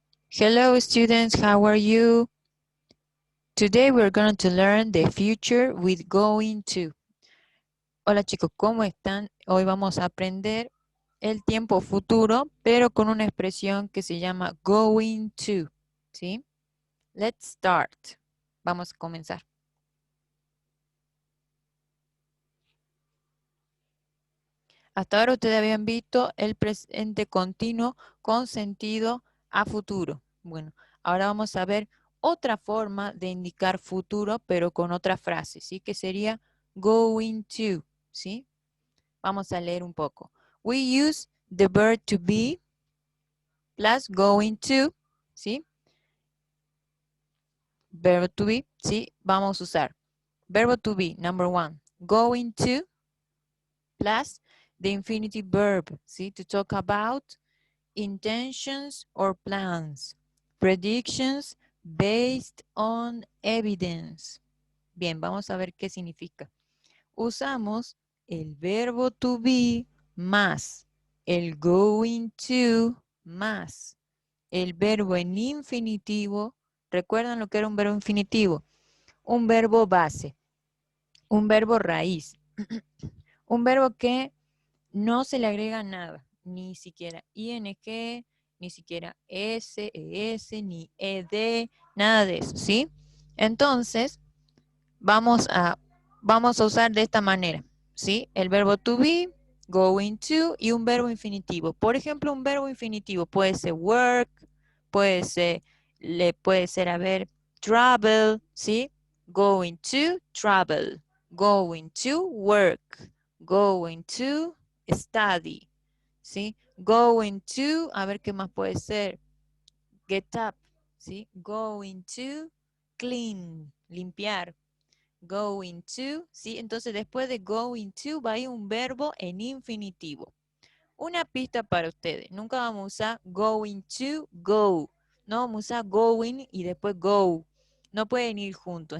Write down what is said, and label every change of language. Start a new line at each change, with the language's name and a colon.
English: Hello students, how are you? Today we're going to learn the future with going to.
Spanish: Hola chicos, ¿cómo están? Hoy vamos a aprender el tiempo futuro, pero con una expresión que se llama going to, ¿sí?
English: Let's start.
Spanish: Vamos a comenzar. Hasta ahora ustedes habían visto el presente continuo con sentido a futuro. Bueno, ahora vamos a ver otra forma de indicar futuro, pero con otra frase, ¿sí? Que sería going to, ¿sí? Vamos a leer un poco.
English: We use the verb to be plus going to, ¿sí? Verbo to be, ¿sí?
Spanish: Vamos a usar verbo
English: to be, number one, going to plus the infinitive verb, ¿sí? To talk about intentions or plans, predictions based on evidence.
Spanish: Bien, vamos a ver qué significa. Usamos el verbo to be más el going to más el verbo en infinitivo. ¿Recuerdan lo que era un verbo infinitivo? Un verbo base, un verbo raíz, un verbo que no se le agrega nada, ni siquiera ing, ni siquiera s, es, ni ed, nada de eso, ¿sí? Entonces, vamos a usar de esta manera, ¿sí? El verbo to be, going to y un verbo infinitivo. Por ejemplo, un verbo infinitivo puede ser work, puede ser, a ver, travel, ¿sí?
English: Going to travel, going to work, going to study, ¿sí?
Spanish: Going to, a ver qué más puede ser, get up, ¿sí?
English: Going to clean, limpiar, going to, ¿sí?
Spanish: Entonces después de going to va a ir un verbo en infinitivo. Una pista para ustedes, nunca vamos a usar going to go, no vamos a usar going y después go, no pueden ir juntos.